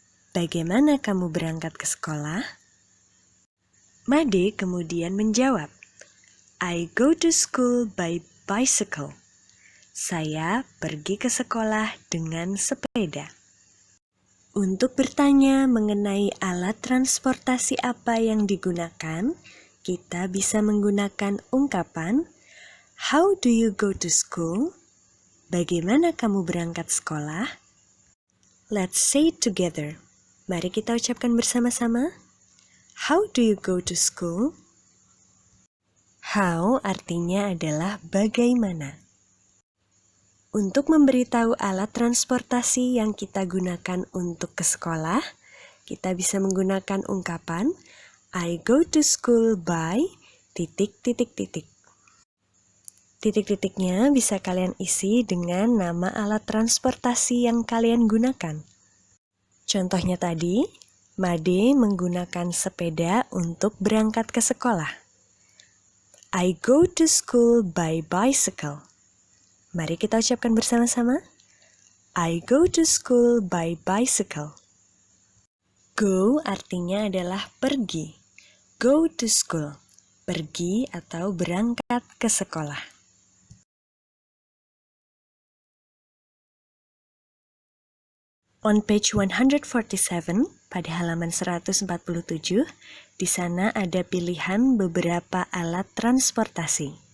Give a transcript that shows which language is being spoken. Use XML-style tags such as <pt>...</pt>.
<id>Bagaimana kamu berangkat ke sekolah? Made kemudian menjawab,</id> <en>"I go to school by bicycle."</en> <id>Saya pergi ke sekolah dengan sepeda. Untuk bertanya mengenai alat transportasi apa yang digunakan, kita bisa menggunakan ungkapan,</id> <en>"How do you go to school?"</en> <id>Bagaimana kamu berangkat sekolah?</id> <en>Let's say it together.</en> <id>Mari kita ucapkan bersama-sama.</id> <en>How do you go to school?</en> <id>How artinya adalah bagaimana. Untuk memberitahu alat transportasi yang kita gunakan untuk ke sekolah, kita bisa menggunakan ungkapan</id> <en>I go to school by ...</en> <id>Titik-titiknya bisa kalian isi dengan nama alat transportasi yang kalian gunakan. Contohnya tadi, Made menggunakan sepeda untuk berangkat ke sekolah.</id> <en>I go to school by bicycle.</en> <id>Mari kita ucapkan bersama-sama.</id> <en>I go to school by bicycle.</en> <id>Go artinya adalah pergi.</id> <en>Go to school.</en> <id>Pergi atau berangkat ke sekolah.</id> <en>On page 147,</en> <id>pada halaman 147, di sana ada pilihan beberapa alat transportasi.</id>